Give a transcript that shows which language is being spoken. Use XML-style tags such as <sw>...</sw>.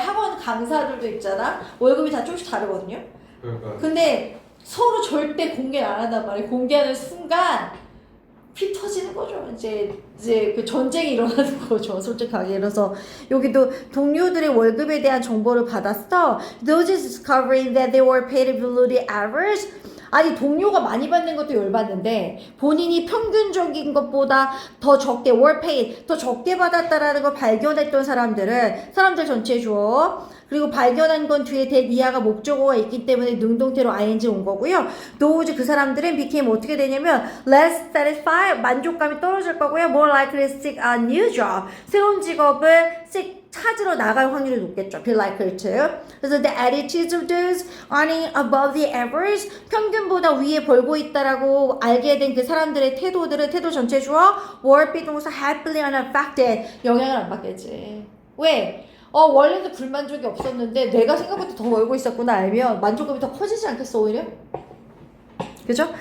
<ko>학원 강사들도 있잖아. 월급이 다 조금씩 다르거든요. 근데 서로 절대 공개를 안 한단 말이야. 공개하는 순간 피 터지는 거죠. 이제 그 전쟁이 일어나는 거죠. 솔직하게. 그래서 여기도 동료들의 월급에 대한 정보를 받았어.</ko> <en>Those discovering that they were paid below the average.</en> <ko>아니 동료가 많이 받는 것도 열받는데 본인이 평균적인 것보다 더 적게 were paid, 더 적게 받았다라는 걸 발견했던 사람들 전체 주어. 그리고 발견한 건 뒤에 대니아가 목적어가 있기 때문에 능동태로 ing 온 거고요. those, 그 사람들은 became 어떻게 되냐면</ko> <en>less satisfied,</en> <ko>만족감이 떨어질 거고요.</ko> <en>more likely to seek a new job,</en> <ko>새로운 직업을 찾으러 나갈 확률이 높겠죠.</ko> <en>be likely to.</en> <ko>그래서</ko> <en>the attitudes of those earning above the average,</en> <ko>평균보다 위에 벌고 있다라고 알게 된 그 사람들의 태도들은 태도 전체 주어 were 비동사</ko> <en>happily unaffected,</en> <ko>영향을 안 받겠지. 왜? 원래는 불만족이 없었는데 내가 생각보다 더 벌고 있었구나 알면 만족감이 더 커지지 않겠어 오히려? 그죠?</ko>